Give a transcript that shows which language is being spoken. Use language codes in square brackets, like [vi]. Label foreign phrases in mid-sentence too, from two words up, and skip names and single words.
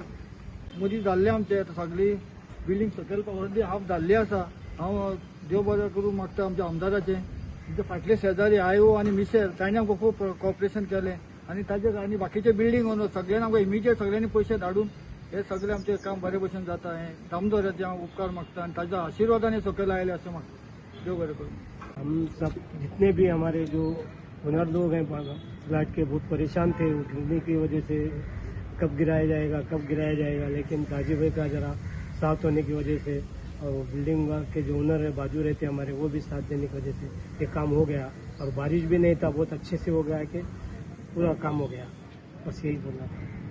[kok] मदीं जाल्लें आमचें सगळी बिल्डींग सकयल अर्दी हाफ जाल्ली आसा हांव देव बरें करूं मागता आमच्या आमदाराचें आमचे फाटले शेजारी आयो आनी मिसेर तांणी आमकां खूब कॉपरेशन केलें आनी ताचे आनी बाकीचे [en] building owner [kok] सगळ्यांनी आमकां इमिजिएट सगळ्यांनी पयशे धाडून हे सगळें आमचें काम बरे भशेन जाता हें दामोदराचे हांव उपकार मागता आनी ताच्या आशिर्वादान सकयल आयले अशें मागता देव बरें करूं. [hi] हम सब जितने भी हमारे जो ओनर लोग हैं फ्लैट के बहुत परेशान थे गिरने की वजह से कब गिराया जाएगा लेकिन ताजी भाई का जरा साथ होने की वजह से और बिल्डिंग के जो ओनर है बाजू रहते हमारे वो भी साथ देने की वजह से ये काम हो गया और बारिश भी नहीं था बहुत अच्छे से हो गया कि पूरा काम हो गया बस यही बोलना था.